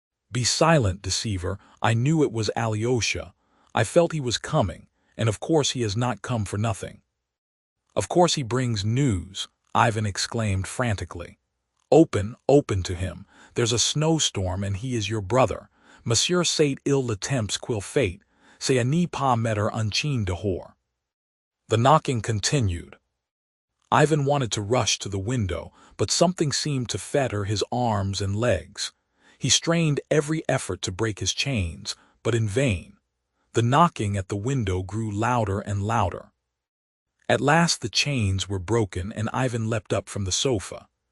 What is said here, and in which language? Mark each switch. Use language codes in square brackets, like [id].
[en] "Be silent, deceiver. I knew it was Alyosha. I felt he was coming, and of course he has not come for nothing." "Of course he brings news," Ivan exclaimed frantically. "Open, open to him. There's a snowstorm and he is your brother. [fr] Monsieur sait il le temps qu'il fait, c'est à ne pas mettre un chien dehors." [en] The knocking continued. Ivan wanted to rush to the window, but something seemed to fetter his arms and legs. He strained every effort to break his chains, but in vain. The knocking at the window grew louder and louder. At last the chains were broken and Ivan leapt up from the sofa.